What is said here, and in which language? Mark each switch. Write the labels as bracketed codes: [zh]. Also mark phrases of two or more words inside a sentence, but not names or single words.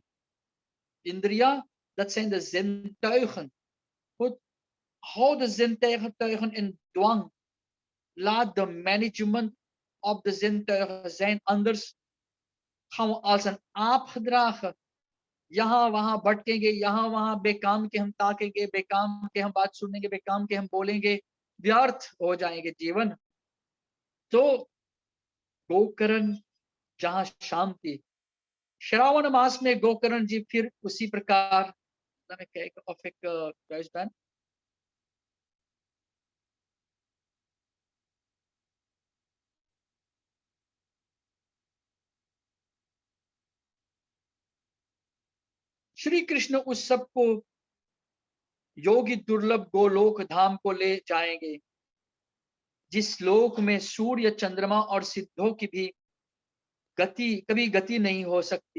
[hi] इंद्रिया, [nl] dat zijn de zintuigen। Goed, hou de zintuigen in dwang, laat de management op de zintuigen zijn, anders gaan we als een aap gedragen, [hi] यहाँ वहां भटकेंगे, यहाँ वहां बेकाम के हम ताकेंगे, बेकाम के हम बात सुनेंगे, बेकाम के हम बोलेंगे, व्यर्थ हो जाएंगे जीवन। तो गोकर्ण जहां शांति, श्रावण मास में गोकर्ण जी फिर उसी प्रकार [nl] of ik thuis ben। [hi] श्री कृष्ण उस सबको योगी दुर्लभ गोलोक धाम को ले जाएंगे, जिस लोक में सूर्य, चंद्रमा और सिद्धों की भी कभी गति नहीं हो सकती।